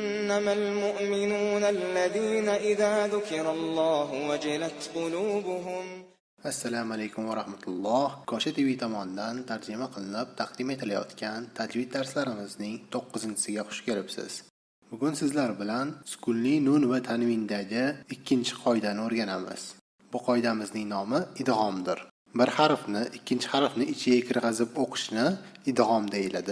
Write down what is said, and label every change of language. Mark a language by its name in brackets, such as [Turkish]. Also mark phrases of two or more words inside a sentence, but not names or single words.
[Arabic] إنما المؤمنون الذين إذا ذكر الله وجلت قلوبهم. السلام عليكم ورحمة الله. [Uzbek] Kosha TV tomonidan tarjima qilinib taqdim etilayotgan tajvid darslarimizning 9-siga xush kelibsiz. Bugun sizlar bilan sukunli nun va tanvindagi ikkinchi qoidani o'rganamiz. Bu qoidamizning nomi idg'omdir. Bir harfni ikkinchi harfni ichiga kirg'azib o'qishni idg'om deyiladi.